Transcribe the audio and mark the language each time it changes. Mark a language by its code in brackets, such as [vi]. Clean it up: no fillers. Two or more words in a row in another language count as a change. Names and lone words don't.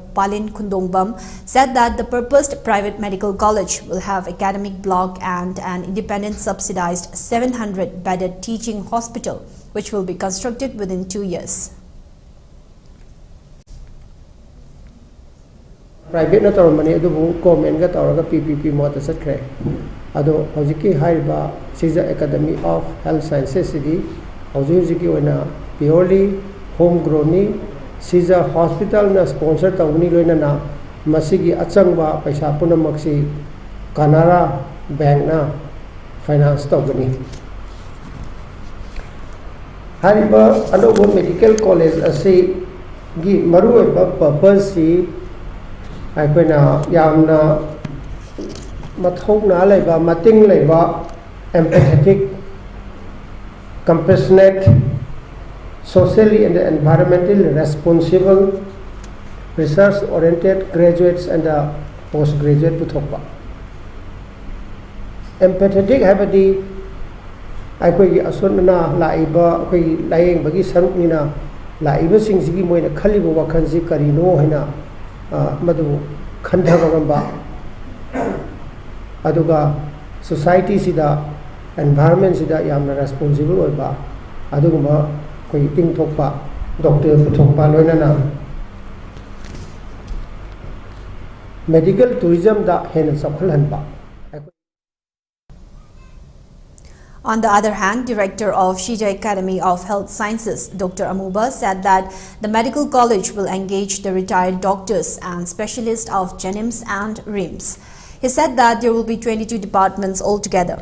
[en] Palin Khundongbam said that the purposed private medical college will have academic block and an independent subsidized 700-bedded teaching hospital, which will be constructed within 2 years. [mni] Private na money adu government ga tawraga PPP mota satkre ado hojiki haiba Shija Academy of Health Sciences di hojiki oina [en] purely homegrown [mni] ni Shija Hospital na sponsor tawni loina na masigi achangba paisa punamaksi Canara Bank na finance tawgani hariba anobo [en] medical college [mni] ase gi maru ba purpose si aipena yamna mathok na laiba mating laiba [en] empathetic compassionate socially and environmentally responsible, research-oriented graduates and postgraduate [mni] puthokpa. Empathetic habadi aikoi asonna laiba akoi layeng bagi saruknina laiba singsigi moina khalibo wakhansi karino haina madu khandhaga gamba aduga society sida environment sida yamna responsible oiba aduguma koi ting thokpa doctor puthokpa loinana [en] medical tourism [mni] da hena saphulhanba. [en] On the other hand, Director of Shija Academy of Health Sciences, Dr. Amuba, said that the medical college will engage the retired doctors and specialists of GENIMS and RIMS. He said that there will be 22 departments altogether.